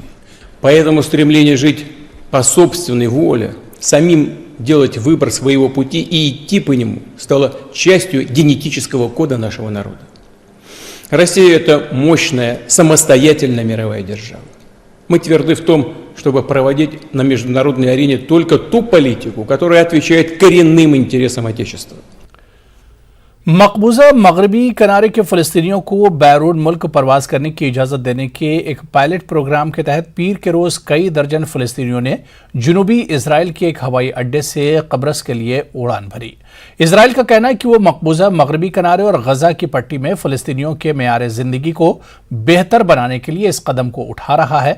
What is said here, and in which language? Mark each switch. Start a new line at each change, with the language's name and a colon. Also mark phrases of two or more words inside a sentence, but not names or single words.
Russian: Поэтому стремление жить по собственной воле, самим делать выбор своего пути и идти по нему стало частью генетического кода нашего народа. Россия – это мощная, самостоятельная мировая держава. Мы тверды в том, чтобы проводить на международной арене только ту политику, которая отвечает коренным интересам Отечества.
Urdu: مقبوضہ مغربی کنارے کے فلسطینیوں کو بیرون ملک پرواز کرنے کی اجازت دینے کے ایک
English: pilot program
Urdu: کے تحت پیر کے روز کئی درجن فلسطینیوں نے جنوبی اسرائیل کے ایک ہوائی اڈے سے قبرص کے لیے اڑان بھری. اسرائیل کا کہنا ہے کہ وہ مقبوضہ مغربی کنارے اور غزہ کی پٹی میں فلسطینیوں کے معیار زندگی کو بہتر بنانے کے لیے اس قدم کو اٹھا رہا ہے.